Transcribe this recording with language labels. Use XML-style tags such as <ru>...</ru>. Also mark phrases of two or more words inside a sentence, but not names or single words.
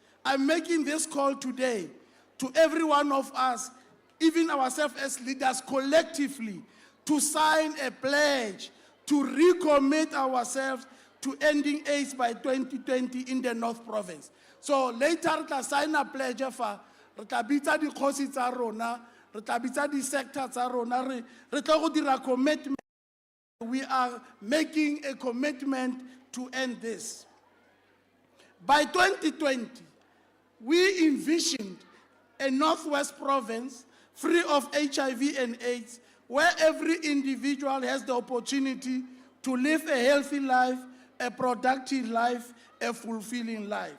<en>I'm making this call today to every one of us, even ourselves as leaders collectively, to sign a pledge to recommit ourselves to ending AIDS by 2020 in the North Province. So later, we sign a pledge for</en> <tn>re tla bitsa dikgosi tsa rona, re tla bitsa di-sector tsa rona, re tlo go dira commitment.</tn> <en>We are making a commitment to end this. By 2020, we envisioned a Northwest province free of HIV and AIDS, where every individual has the opportunity to live a healthy life, a productive life, a fulfilling life.</en>